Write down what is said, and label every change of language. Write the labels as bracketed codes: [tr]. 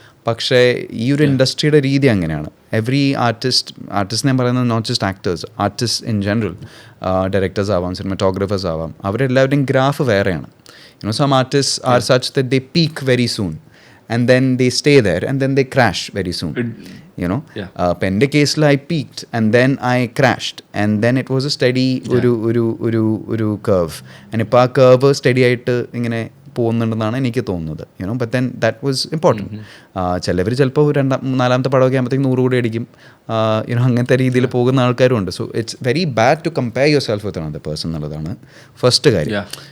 [ml] പക്ഷേ ഈ ഒരു ഇൻഡസ്ട്രിയുടെ രീതി അങ്ങനെയാണ്. എവറി ആർട്ടിസ്റ്റ് ഞാൻ പറയുന്നത് [en] not just actors, artist in general, [ml] directors ആവാം, സിനിമാറ്റോഗ്രാഫേഴ്സ് ആവാം, അവരെല്ലാവരുടെയും ഗ്രാഫ് വേറെയാണ്. [en] Some artists are such that they peak very soon and then they stay there and then they crash very soon. But in the case I peaked and then I crashed and then it was a steady ഒരു curve. [ml] And ഇപ്പോൾ ആ curve steady ആയിട്ട് ഇങ്ങനെ പോകുന്നുണ്ടെന്നാണ് എനിക്ക് തോന്നുന്നത്. [en] But then that was important. [ml] ചിലവർ ചിലപ്പോൾ 4-ാമത്തെ പടമൊക്കെ ആകുമ്പോഴത്തേക്കും 100 കോടി അടിക്കും, അങ്ങനത്തെ രീതിയിൽ പോകുന്ന ആൾക്കാരും ഉണ്ട്. [en] so it's very bad to compare yourself with another person [ml] എന്നുള്ളതാണ് ഫസ്റ്റ് കാര്യം.